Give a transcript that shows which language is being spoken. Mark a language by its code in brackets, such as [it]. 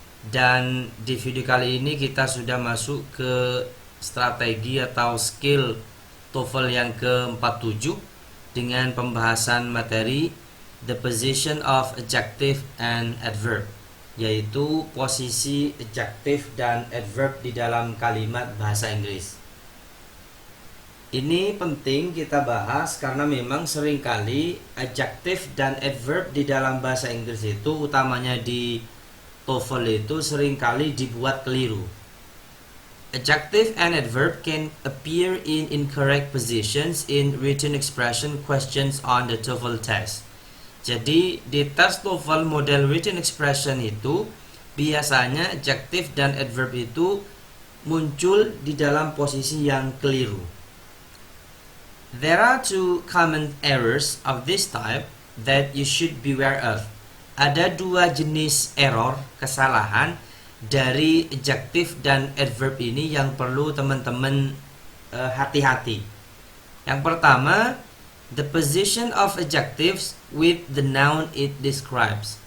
[id] Dan di video kali ini kita sudah masuk ke strategi atau skill TOEFL yang ke-47 dengan pembahasan materi [en] The Position of Adjective and Adverb, [id] yaitu posisi adjektif dan adverb di dalam kalimat bahasa Inggris. Ini penting kita bahas karena memang seringkali adjektif dan adverb di dalam bahasa Inggris itu, utamanya di TOEFL itu, seringkali dibuat keliru. [en] Adjective and adverb can appear in incorrect positions in written expression questions on the TOEFL test. [id] Jadi di tes TOEFL model written expression itu biasanya adjective dan adverb itu muncul di dalam posisi yang keliru. [en] There are two common errors of this type that you should beware of. [id] Ada dua jenis error, kesalahan dari adjective dan adverb ini yang perlu teman-teman hati-hati. Yang pertama, [en] the position of adjectives with the noun it describes.